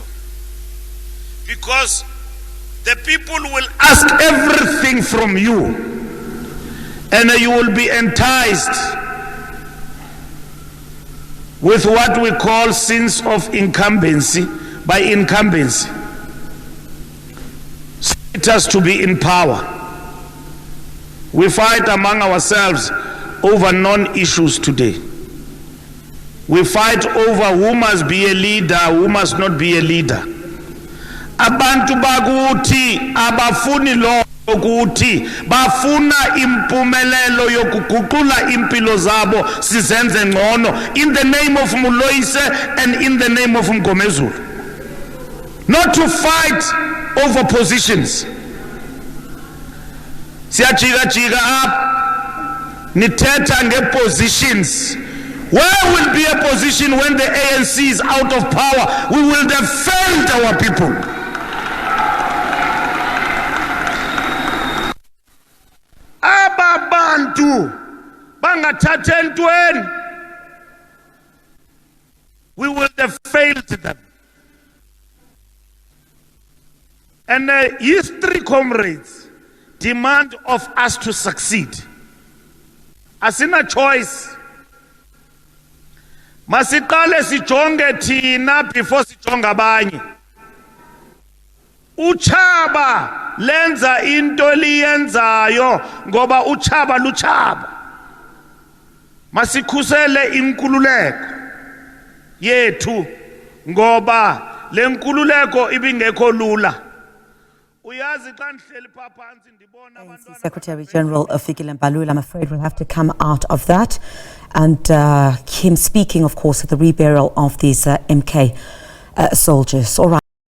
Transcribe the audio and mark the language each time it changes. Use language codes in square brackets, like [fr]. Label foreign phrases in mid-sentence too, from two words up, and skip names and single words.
[en] Because the people will ask everything from you, and you will be enticed with what we call sins of incumbency by incumbency. It has to be in power. We fight among ourselves over non-issues today. We fight over who must be a leader, who must not be a leader. [xh] Abantu bakuthi abafuni lo ukuthi bafuna impumelelo yokuguqula impilo zabo sizenze ngcono [en] in the name of Moloise and in the name of Mngomezulu. Not to fight over positions. [xh] Siyajika up nithetha nge-positions. [en] Where will be a position when the ANC is out of power? We will have failed our people. [xh] Aba bantu bangathatha entweni, [en] we will have failed them. And history, comrades, demand of us to succeed. [xh] Asina choice. Masiqale sijonge thina before sijonga abanye. Uchaba lenza into liyenzayo ngoba uchaba luchaba. Masikhusele inkululeko yethu ngoba le nkululeko ibingekho lula. [en] ANC Secretary General Fikile Mbalula, I'm afraid we'll have to come out of that. And him speaking, of course, at the reburial of these MK soldiers. All right.